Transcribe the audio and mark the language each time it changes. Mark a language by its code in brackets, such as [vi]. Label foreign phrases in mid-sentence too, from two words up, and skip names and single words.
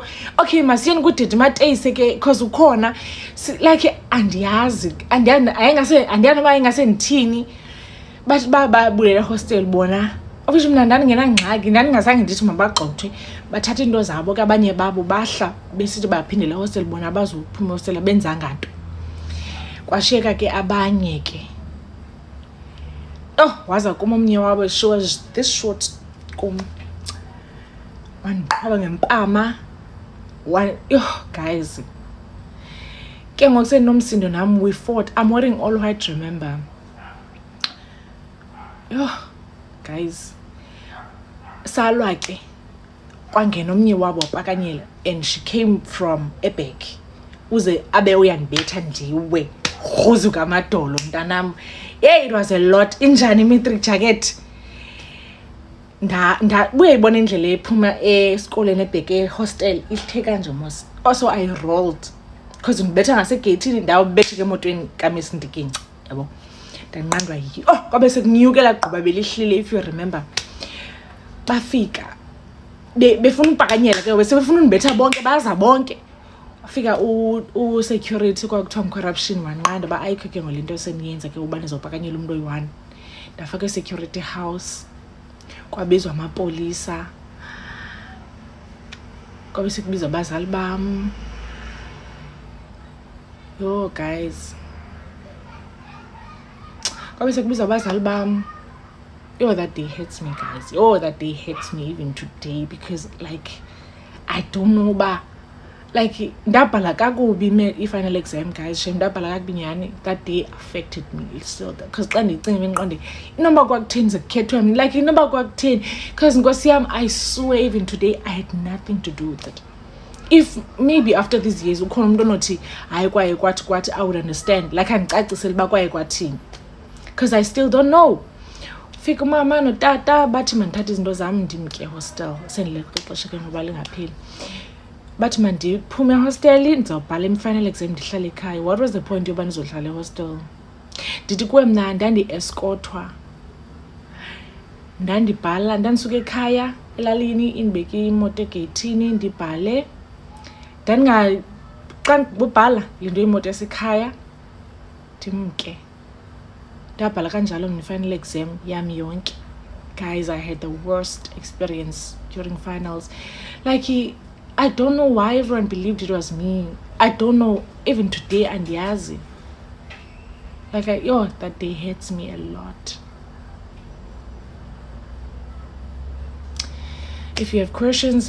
[xh] Okay masiyeni kudade Mateyise ke because ukhona like andiyazi andiyani ba ingase ndithini bathi babulela hostel bona. Ofisho mna ndandingenangxaki ndandingazange ndithi mabagxothwe bathatha into zabo ke abanye babo bahla besithi baphindela hostel bona bazophuma hostel benza nganto. Kwashiyeka ke abanye ke waza kuma omnye wabo [en] she was this short [xh] kum wandiqhaba ngempama guys ke ngokusenomsindo nami [en] we fought. I'm wearing all white, remember. [xh] Guys salwa ke kwangena omnye wabo wapakanyela [en] and she came from Ebek [xh] uze abe uyandibetha ndiwe khuzuka amadolo mntanam. [en] It was a lot. [xh] Injani matric jacket uyayibona indlela ephuma esikoleni ebheke hostel ithe kanje mos. [en] Also I rolled [xh] because ngibetha ngasegate ndawo bebethe emotweni kaMiss Ndikinci yabo ndanqandwa yi kwabe sekunyukela gquba belihlile [en] if you remember. [xh] Bafika befuna upakanyela ke bese befuna unibetha bonke baza bonke. Afika u security kwakuthiwa corruption wanqanda ba ayikho ke ngolento eseniyenza ke ubani zopakanyela umuntu oyi1. Ndafaka security house kwabizwa amapolisa kwabe sekubizwa abazali bam. Yo guys kwabe sekubizwa abazali bam. [en] That day hurts me guys. That day hurts me even today because like I don't know ba like [xh] ndabhala kakubi i-final exam [en] guys. [xh] Ndabhala kakubi nyani. [en] That day affected me still because [xh] xa ndicinga ngiqonde inoma kwakutheni zikhethwe mina [en] like [xh] inoma kwakutheni [en] because [xh] nkosi yami [en] I swear even today I had nothing to do with it. If maybe after these years [xh] ukhona umuntu onothi hayi kwaye kwathi [en] I would understand like [xh] andicacisele ba kwaye kwathini [en] because I still don't know. [xh] Fika mama notata bathi mandithatha izinto zami ndimke hostel sendileke xesha ke ngoba lingapheli. Bathi mandiphume hostel ndizobhala im-final exam ndihlale ekhaya. [en] What was the point [xh] yoba ndizohlala hostel? Ndithi kuwe mna ndandi-escortwa ndandibhala ndandisuka ekhaya elalini indibeke imoto egeyithini ndibhale xa ndibhala yinto imoto yasekhaya ndimke ndabhala kanjalo nge-final exam yami yonke [en] Guys, I had the worst experience during finals. Like, I don't know why everyone believed it was me. I don't know, even today, and Yazi. Like, that day hurts me a lot. If you have questions,